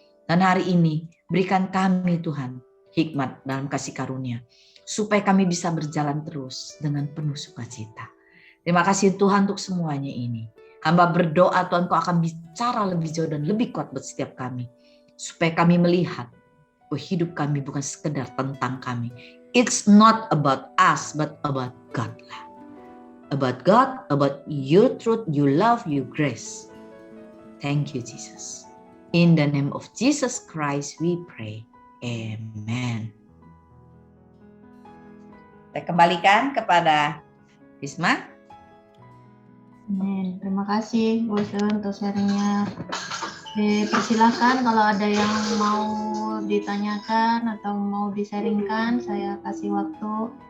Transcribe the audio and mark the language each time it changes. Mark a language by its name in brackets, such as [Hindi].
[Indonesian] Dan hari ini berikan kami, Tuhan, hikmat dalam kasih karunia, supaya kami bisa berjalan terus dengan penuh sukacita. Terima kasih Tuhan untuk semuanya ini. Hamba berdoa Tuhan, Kau akan bicara lebih jauh dan lebih kuat buat setiap kami, supaya kami melihat bahwa hidup kami bukan sekedar tentang kami. [English] It's not about us, but about God lah. About God, about your truth, your love, your grace. Thank you Jesus. In the name of Jesus Christ we pray. Amen. [Indonesian] Saya kembalikan kepada Risma. Amin. Terima kasih Bu Sun untuk sharingnya. Persilahkan kalau ada yang mau ditanyakan atau mau di-sharingkan, saya kasih waktu.